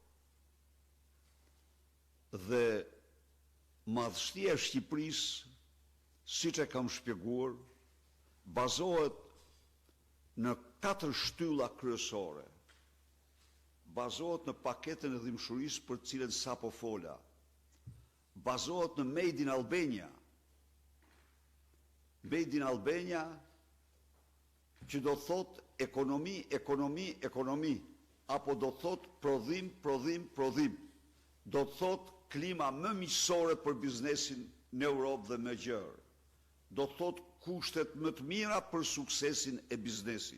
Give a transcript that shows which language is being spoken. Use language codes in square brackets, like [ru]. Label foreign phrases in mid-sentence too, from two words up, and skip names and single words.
[sq] Dhe madhështia e Shqipërisë, siç e kam shpjeguar, bazohet në 4 shtylla kryesore. Bazohet në paketën e dhimbshurisë për të cilën sapo fola. Bazohet në Made in Albania. Made in Albania që do thot ekonomi, apo do thot prodhim. Do thot klima më miqësore për biznesin në Europë dhe më gjerë. Do thot kushtet më të mira për suksesin e biznesit.